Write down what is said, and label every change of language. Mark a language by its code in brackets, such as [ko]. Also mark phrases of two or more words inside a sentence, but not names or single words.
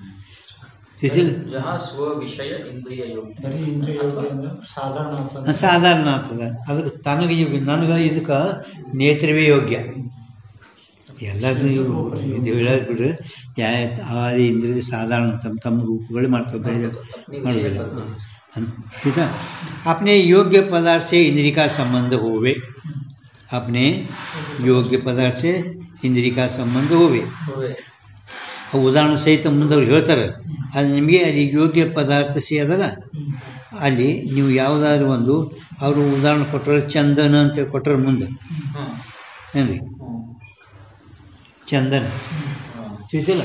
[kn] ಸಾಧಾರಣ ಆಗ್ತದೆ. ಅದಕ್ಕೆ ತನಗೆ ಯೋಗ್ಯ, ನನಗೆ ಇದಕ್ಕೆ ನೇತ್ರವೇ ಯೋಗ್ಯ. ಎಲ್ಲದೂ ಇದು ಹೇಳೋದು ಬಿಡ್ರಿ. ಆದಿ ಇಂದ್ರಿಯ ಸಾಧಾರಣ ತಮ್ಮ ರೂಪಗಳು ಮಾಡ್ತವೆ, ಬೇರೆ ಮಾಡೋದಿಲ್ಲ. [hi] ठीक है. अपने योग्य पदार्थ से इंद्रिय का संबंध होवे, अपने योग्य पदार्थ से इंद्रिय का संबंध होवे. [kn] ಉದಾಹರಣೆ ಸಹಿತ ಮುಂದವ್ರು ಹೇಳ್ತಾರೆ. ಅದು ನಿಮಗೆ ಅಲ್ಲಿ ಯೋಗ್ಯ ಪದಾರ್ಥ ಸಿ ಅದಲ್ಲ, ಅಲ್ಲಿ ನೀವು ಯಾವುದಾದ್ರು ಒಂದು ಅವರು ಉದಾಹರಣೆ ಕೊಟ್ಟರೆ ಚಂದನ ಅಂತೇಳಿ ಕೊಟ್ಟರೆ ಮುಂದೆ ಏನ್ರಿ ಚಂದನ ತಿಳಿತಿಲ್ಲ.